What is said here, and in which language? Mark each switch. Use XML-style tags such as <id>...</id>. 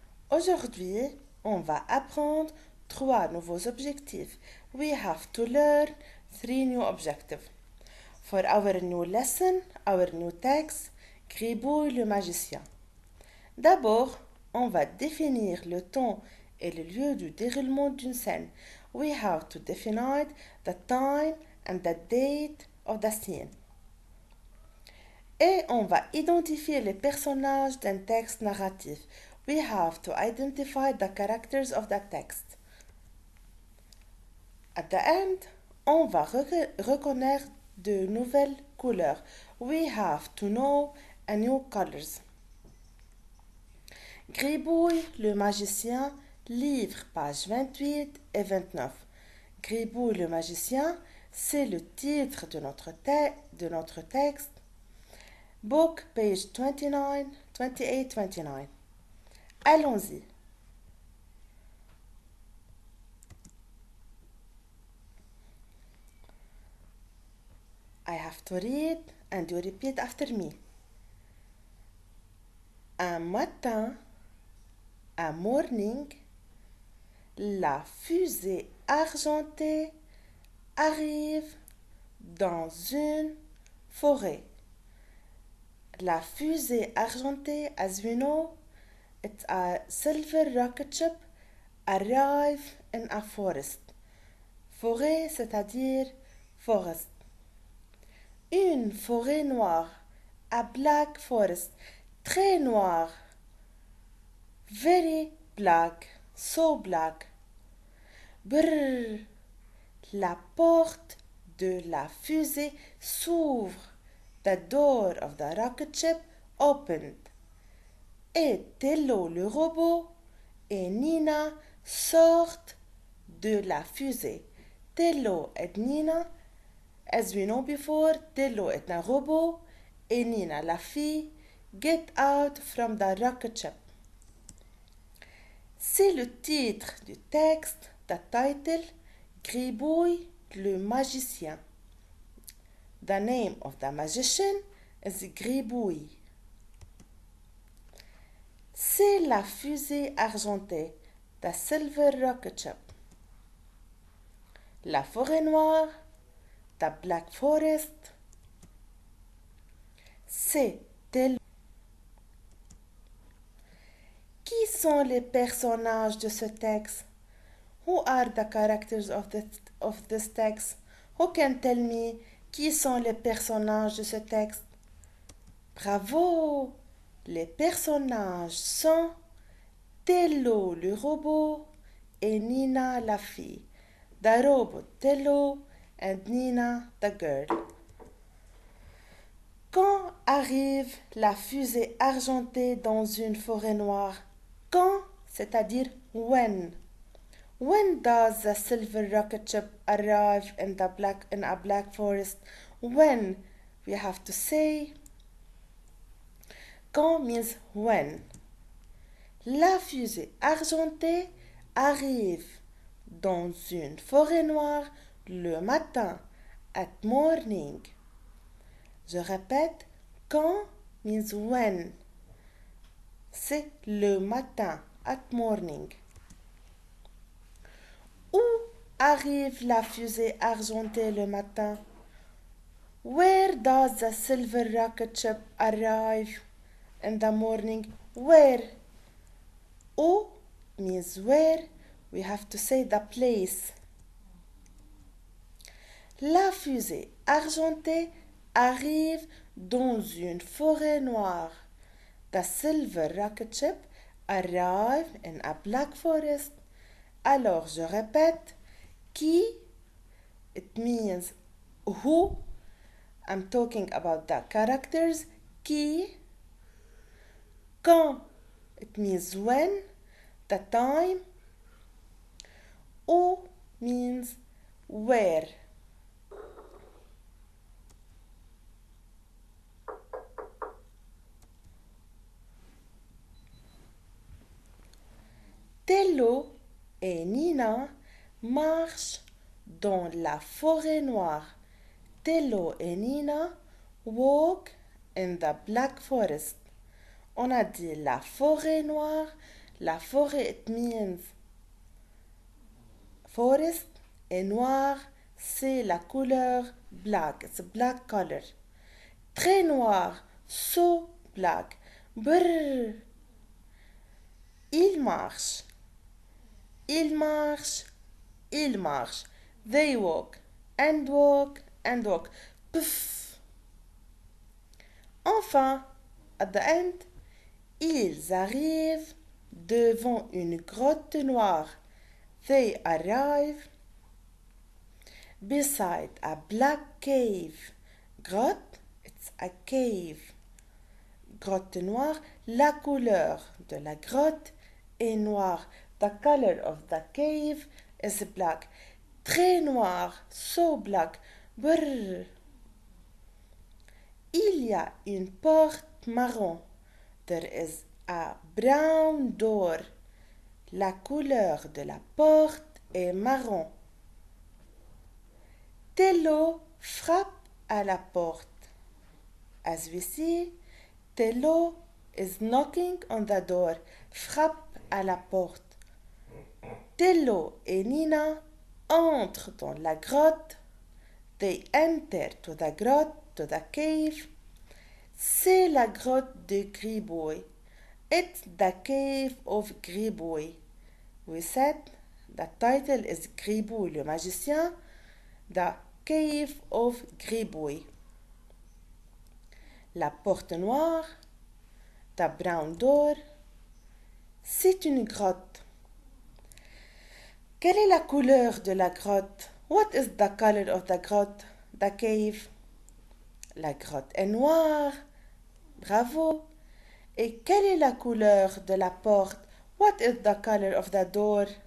<fr>Aujourd'hui, on va apprendre trois nouveaux objectifs.</fr> <en>We have to learn three new objectives. For our new lesson, our new text, Gribouille le magicien.</en> <fr>D'abord, on va définir le temps et le lieu du déroulement d'une scène.</fr> <en>We have to define the time and the date of the scene.</en> <fr>Et on va identifier les personnages d'un texte narratif.</fr> <en>We have to identify the characters of the text. At the end,</en> <fr>on va reconnaître de nouvelles couleurs.</fr> <en>We have to know a new colors.</en> <fr>Gribouille le magicien, livre, pages 28 et 29. Gribouille le magicien, c'est le titre de notre texte.</fr> <en>Book, page 29, 28, 29.</en> <fr>Allons-y.</fr> <en>I have to read and you repeat after me.</en> <fr>Un matin,</fr> <en>un morning,</en> <fr>la fusée argentée arrive dans une forêt. La fusée argentée,</fr> <en>as we know, it's a silver rocket ship, arrive in a forest.</en> <fr>Forêt, c'est-à-dire forest. Une forêt noire,</fr> <en>a black forest,</en> <fr>très noire.</fr> <en>Very black, so black.</en> <fr>Brrr, la porte de la fusée s'ouvre.</fr> <en>The door of the rocket ship opened.</en> <fr>Et Tello le robot et Nina sortent de la fusée. Tello et Nina,</fr> <en>as we know before,</en> <fr>Tello est un robot et Nina, la fille,</fr> <en>get out from the rocket ship.</en> <fr>C'est le titre du texte,</fr> <en>the title,</en> <fr>Gribouille le magicien.</fr> <en>The name of the magician is Gribouille.</en> <fr>C'est la fusée argentée,</fr> <en>the silver rocket ship.</en> <fr>La forêt noire,</fr> <en>the black forest.</en> <fr>C'est tel. Qui sont les personnages de ce texte?</fr> <en>Who are the characters of this text? Who can tell me</en> <fr>qui sont les personnages de ce texte?</fr> <en>Bravo!</en> <fr>Les personnages sont Tello le robot et Nina la fille.</fr> <en>The robot Tello and Nina the girl.</en> <fr>Quand arrive la fusée argentée dans une forêt noire? Quand, c'est-à-dire when.</fr> <en>When does the silver rocket ship arrive in a black forest? When? We have to say quand means when.</en> <fr>La fusée argentée arrive dans une forêt noire le matin,</fr> <en>at morning.</en> <fr>Je répète,</fr> <en>quand means when.</en> <fr>C'est le matin,</fr> <en>at morning.</en> <fr>Où arrive la fusée argentée le matin?</fr> <en>Where does the silver rocket ship arrive in the morning? Where? Où means where. We have to say the place.</en> <fr>La fusée argentée arrive dans une forêt noire.</fr> <en>The silver rocket ship arrive in a black forest.</en> <fr>Alors, je répète, qui,</fr> <en>it means who. I'm talking about the characters. Qui, quand, it means when, the time. Où means where.</en> <fr>Tello et Nina marchent dans la forêt noire.</fr> <en>Tello et Nina walk in the black forest.</en> <fr>On a dit la forêt noire.</fr> <en>La forêt, it means forest.</en> <fr>Et noir, c'est la couleur black.</fr> <en>It's a black color.</en> <fr>Très noir,</fr> <en>so black. Brrr.</en> <fr>Il marche. Il marche. Il marche.</fr> <en>They walk. And walk. And walk. Puff.</en> <fr>Enfin,</fr> <en>at the end,</en> <fr>ils arrivent devant une grotte noire.</fr> <en>They arrive beside a black cave.</en> <fr>Grotte,</fr> <en>it's a cave.</en> <fr>Grotte noire, la couleur de la grotte est noire.</fr> <en>The color of the cave is black.</en> <fr>Très noir,</fr> <en>so black.</en> <fr>Brrr. Il y a une porte marron.</fr> <en>There is a brown door.</en> <fr>La couleur de la porte est marron. Tello frappe à la porte.</fr> <en>As we see, Tello is knocking on the door.</en> <fr>Frappe à la porte. Tello et Nina entrent dans la grotte.</fr> <en>They enter</en> <fr>to the grotte,</fr> <en>to the cave.</en> <fr>C'est la grotte de Gribouille.</fr> <en>It's the cave of Gribouille. We said the title is Gribouille, le magicien. The cave of Gribouille.</en> <fr>La porte noire,</fr> <en>the brown door,</en> <fr>c'est une grotte. Quelle est la couleur de la grotte?</fr> <en>What is the color of the grotte? The cave.</en> <fr>La grotte est noire. Bravo. Et quelle est la couleur de la porte?</fr> <en>What is the color of the door?</en>